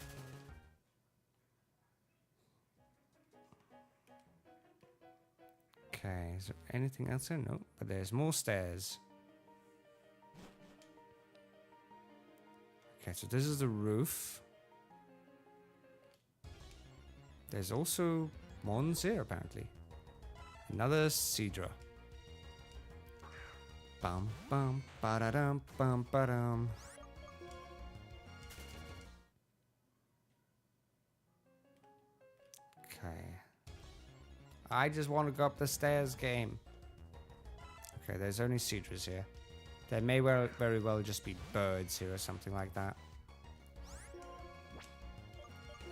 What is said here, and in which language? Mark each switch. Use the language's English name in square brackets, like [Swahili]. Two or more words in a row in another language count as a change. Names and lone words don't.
[English] Okay, is there anything else here? No, but there's more stairs. Okay, so this is the roof. There's also Mons here, apparently. Another Seadra. Bum bum ba-da-dum bum ba-dum. Okay. I just want to go up the stairs, game. Okay, there's only Seadras here. There may very well just be birds here or something like that.